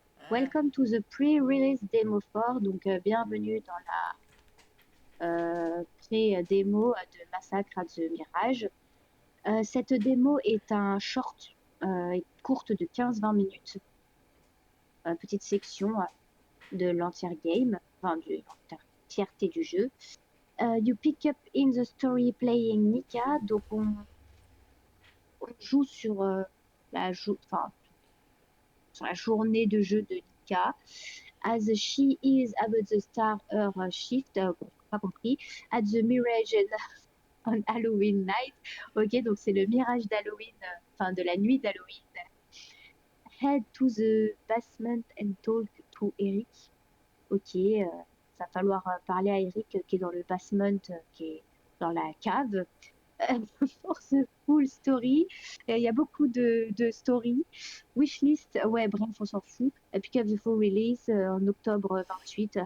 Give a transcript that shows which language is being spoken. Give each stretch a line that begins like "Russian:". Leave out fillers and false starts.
English: Welcome to the pre-release demo 4.
French: Donc, bienvenue dans la pré-démo de Massacre at the Mirage. Cette démo est un short courte de 15-20 minutes. Petite section de l'entière game, enfin de l'entièreté du jeu.
English: You pick up in the story playing Nika.
French: Donc, on joue sur sur la journée de jeu de Nika.
English: As she is about to start her shift,
French: pas compris,
English: at the Mirage on Halloween night.
French: Ok, donc c'est le mirage d'Halloween, enfin de la nuit d'Halloween.
English: Head to the basement and talk to Eric.
French: Ok, ça va falloir parler à Eric qui est dans le basement, qui est dans la cave.
English: For the full story,
French: il y a beaucoup de stories. Wishlist, ouais, bref, on s'en fout.
English: Pick up the full release
French: en octobre 28.